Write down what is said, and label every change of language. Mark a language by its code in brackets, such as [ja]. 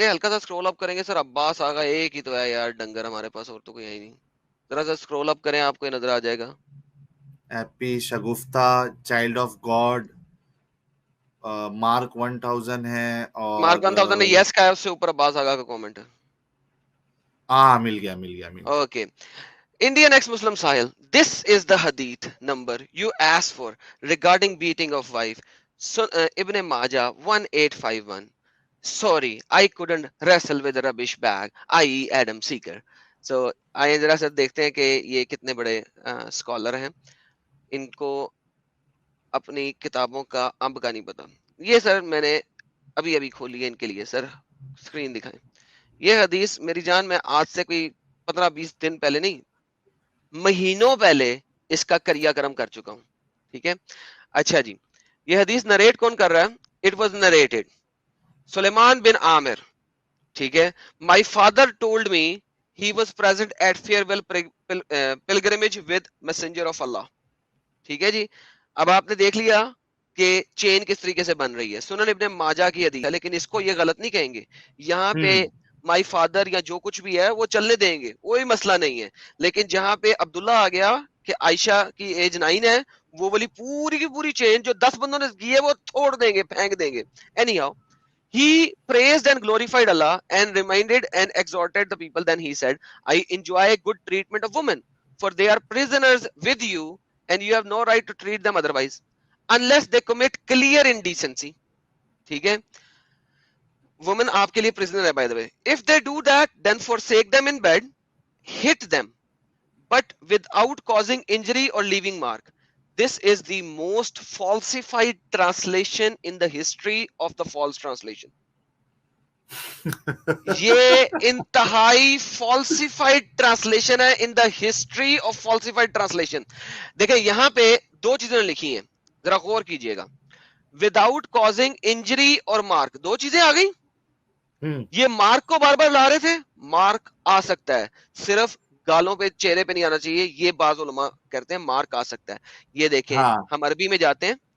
[ur] یہ ہلکا سا اسکرول اپ کریں گے سر. عباس آگا ایک ہی تو ہے یار ڈنگر ہمارے پاس, اور تو کوئی ہے نہیں. ذرا سا اسکرول اپ کریں, آپ کو نظر آ جائے گا. Happy Shagufta, child of God, mark 1000 ہے, اور مارک 1000 نے یس کا ہے, اس سے اوپر عباس آگا کا کامنٹ ہے. ہاں مل گیا. Okay. [en] Indian ex-Muslim Sahil, this is the hadith number you asked for regarding beating of wife. Ibn Majah 1851. Sorry, I couldn't wrestle with a rubbish bag, i.e. Adam Seeker. [ur] So, آئیں ذرا سر دیکھتے ہیں کہ یہ کتنے بڑے اسکالر ہیں. ان کو اپنی کتابوں کا امب کا نہیں پتا. یہ سر میں نے ابھی کھولی ہے ان کے لیے. سر اسکرین دکھائیں. یہ حدیث میری جان میں آج سے کوئی 15-20 دن پہلے نہیں, مہینوں پہلے اس کا کریا کرم کر چکا ہوں, ٹھیک ہے. اچھا جی, یہ حدیث نریٹ کون کر رہا ہے؟ [en] it was narrated [ur] سلیمان بن عامر, ٹھیک ہے. [en] My father told me he was present at farewell pilgrimage with messenger of Allah. [ur] ٹھیک ہے جی. اب آپ نے دیکھ لیا کہ چین کس طریقے سے بن رہی ہے. سنن ابن ماجہ کی حدیث ہے, لیکن اس کو یہ غلط نہیں کہیں گے. یہاں پہ مائی فادر یا جو کچھ بھی ہے وہ چلنے دیں گے, کوئی مسئلہ نہیں ہے. لیکن جہاں پہ عبداللہ آ گیا کہ عائشہ کی ایج 9 ہے, وہ والی پوری کی پوری چین جو 10 بندوں نے کی ہے وہ توڑ دیں گے, پھینک دیں گے. [en] Anyhow, he praised and glorified Allah and reminded and exhorted the people. Then he said, I enjoy good treatment of women, for they are prisoners with you and you have no right to treat them otherwise unless they commit clear indecency. [ur] ٹھیک ہے, women آپ کے لیے prisoner ہے [en] by the way. If they do that, then forsake them in bed, hit them, but without causing injury or leaving mark. This is the most falsified translation in the history of the false translation. [ur] یہ انتہائی falsified translation ہے [en] in the history of falsified translation. [ur] دیکھیں یہاں پہ دو چیزیں لکھی ہیں, ذرا غور کیجئے گا. [en] Without causing injury [ur] اور mark, دو چیزیں آ گئی. یہ مارک کو بار بار لا رہے تھے, مارک آ سکتا ہے, صرف گالوں پہ چہرے پہ نہیں آنا چاہیے. یہ بعض علماء کہتے ہیں مارک آ سکتا ہے. یہ دیکھیں ہم عربی میں جاتے ہیں.